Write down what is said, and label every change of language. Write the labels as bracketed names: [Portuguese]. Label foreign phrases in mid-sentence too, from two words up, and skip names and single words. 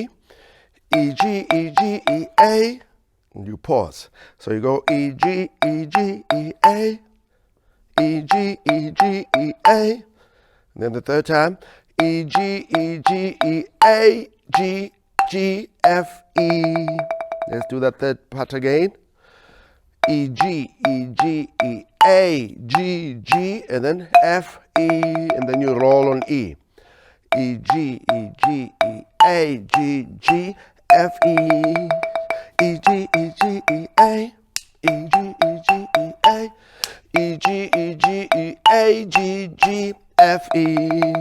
[English] E, G, E, G, E, A. And you pause. So you go E, G, E, G, E, A. E, G, E, G, E, A. And then the third time. E, G, E, G, E, A. G, G, F, E. Let's do that third part again. E, G, E, G, E, A, G, G, and then F, E, and then you roll on E. E, G, E, G, E, A, G, G, F, E. E, G, E, G, E, A. E, G, E, G, E, A. E, G, E, G, E, A, G, G, F, E.